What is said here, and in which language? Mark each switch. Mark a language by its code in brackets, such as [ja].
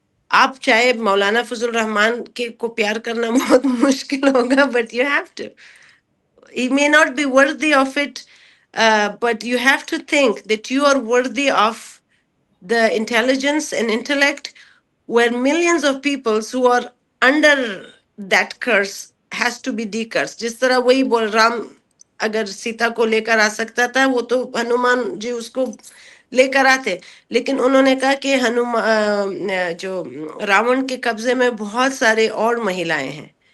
[ur] آپ چاہے مولانا فضل الرحمان کے کو پیار کرنا بہت مشکل ہوگا، [en] But you have to. He may not be worthy of it, but you have to think that you are worthy of the intelligence and intellect where millions of people who are under that curse has to be decursed. [ur] جس طرح وہی بول رام اگر سیتا کو لے کر آ سکتا تھا، وہ تو ہنومان جی اس کو لے کر آتے. لیکن انہوں نے کہا کہ جو راون کے قبضے میں بہت سارے اور مہیلائیں ہیں.